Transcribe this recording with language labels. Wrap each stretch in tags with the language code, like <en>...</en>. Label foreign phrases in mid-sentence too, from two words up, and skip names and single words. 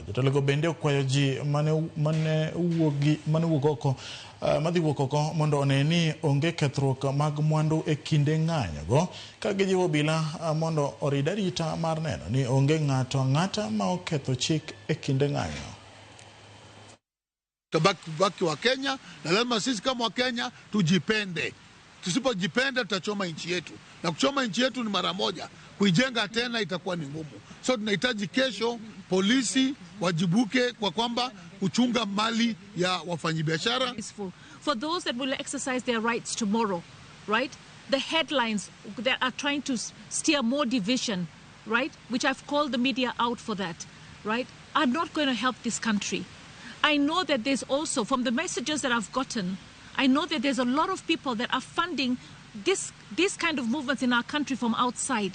<luo>Jotelogo bende okwayo ji mane wuok oko mondo one ni onge kethruok mag mwandu e kinde ng'anyogo, ka gijiwo obila mondo orid arita mar neno ni onge ng'ato ang'ata ma oketho chik e kinde ng'anyo.</luo> <sw>Tabaki wa Kenya na lazima sisi kama wa Kenya tujipende. Tusipojipenda tutachoma nchi yetu. Na kuchoma nchi yetu ni mara moja. Kuijenga tena itakuwa ni ngumu. So tunahitaji kesho polisi wajibuke kwa kwamba kuchunga mali ya wafanyabiashara.</sw> <en>For those that will exercise their rights tomorrow, right? The headlines that are trying to steer more division, right? Which I've called the media out for that, right? Are not going to help this country. I know that there's also, from the messages that I've gotten, I know that there's a lot of people that are funding this kind of movements in our country from outside.</en>